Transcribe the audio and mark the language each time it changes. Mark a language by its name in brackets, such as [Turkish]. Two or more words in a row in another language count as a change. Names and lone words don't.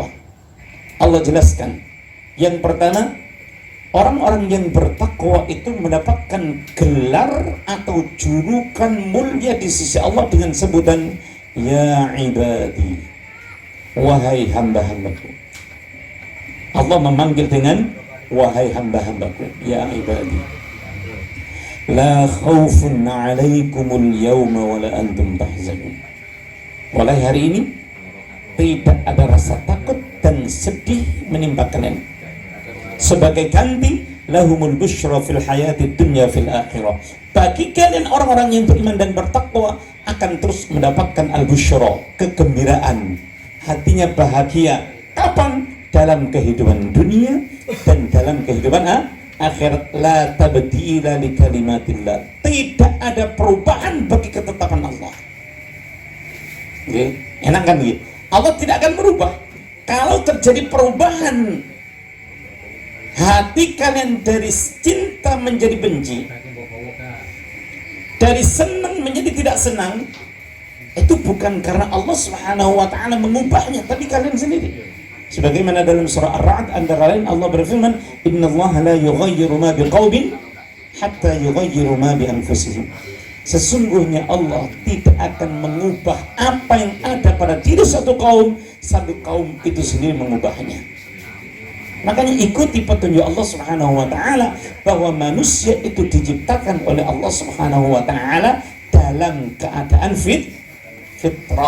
[Indonesian] Allah jelaskan, yang pertama, orang-orang yang bertakwa itu mendapatkan gelar atau julukan mulia di sisi Allah dengan sebutan [Arabic] يا عبادي, [Indonesian] wahai hamba-hambaku. Allah memanggil dengan wahai hamba-hambaku, [Arabic] يا عبادي, لا خوف عليكم اليوم ولا أنتم تحزنون. [Indonesian] Mulai hari ini tidak ada rasa takut dan sedih menimpa kalian. Sebagai ganti, [Arabic] لهم البشرى في الحياة الدنيا في الآخرة. [Indonesian] Bagi kalian orang-orang yang beriman dan bertakwa akan terus mendapatkan al-busyra, kegembiraan. Hatinya bahagia. Kapan? Dalam kehidupan dunia dan dalam kehidupan akhirat. [Arabic] لا تبديل لكلمات الله. [Indonesian] Tidak ada perubahan bagi ketetapan Allah. Enak kan gitu? Allah tidak akan berubah. Kalau terjadi perubahan hati kalian dari cinta menjadi benci, dari senang menjadi tidak senang, itu bukan karena Allah [Arabic] سبحانه وتعالى [Indonesian] mengubahnya, tapi kalian sendiri. Sebagaimana dalam surah Ar-Ra'd antara lain Allah berfirman, [Arabic] إن الله لا يغير ما بقوم حتى يغيروا ما بأنفسهم. [Indonesian] Sesungguhnya Allah tidak akan mengubah apa yang ada pada diri satu kaum sampai kaum itu sendiri mengubahnya. Makanya ikuti petunjuk Allah [Arabic] سبحانه وتعالى [Indonesian] bahwa manusia itu diciptakan oleh Allah [Arabic] سبحانه وتعالى [Indonesian] dalam keadaan fitrah.